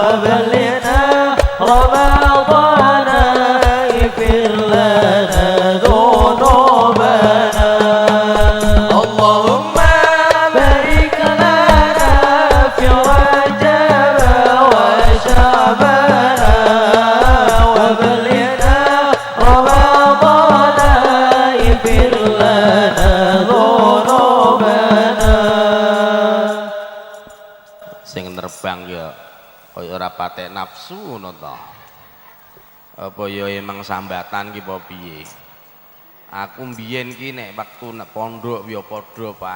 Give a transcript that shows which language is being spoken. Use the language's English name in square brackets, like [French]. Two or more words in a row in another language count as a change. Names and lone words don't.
[Arabic] بلغنا رمضان اغفر لنا ذنوبنا اللهم بارك لنا في رجب وشعبان وبلغنا رمضان اغفر لنا ذنوبنا. [Javanese] Sing nerbang ya kaya ora patek nafsu ngono to. Apa ya emang sambatan ki apa piye? Aku mbiyen ki nek wektu nek pondok ya padha, Pak.